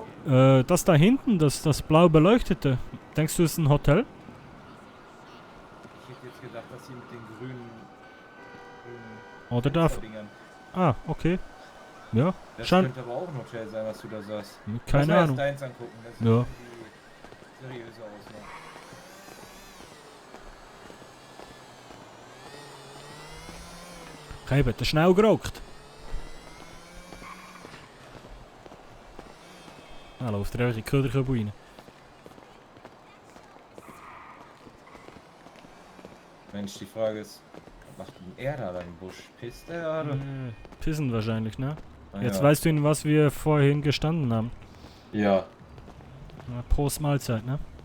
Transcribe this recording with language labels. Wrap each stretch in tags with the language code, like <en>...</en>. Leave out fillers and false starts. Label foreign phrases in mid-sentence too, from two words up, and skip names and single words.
<de>Das da hinten, das blau beleuchtete. Denkst du, es ist ein Hotel? Ich hätte jetzt gedacht, dass sie mit den grünen Oder darf... Fensterdingern- Ah, okay. Ja, Das schon. könnte aber auch ein Hotel sein, was du da sagst. Keine Lass mal Ahnung. erst deins angucken, das sieht Ja. irgendwie seriöser aus. Ne?</de> <nl>Kijk, te snel gerookt. Nou, loopt er ergens kruddige boeien.</nl> <de>Mensch, die Frage ist, was macht denn er da im Busch? Pisst er oder? Pissen wahrscheinlich, ne? Ah, Jetzt ja. weißt du, in was wir vorhin gestanden haben. Ja. Na, Prost Mahlzeit, ne?</de>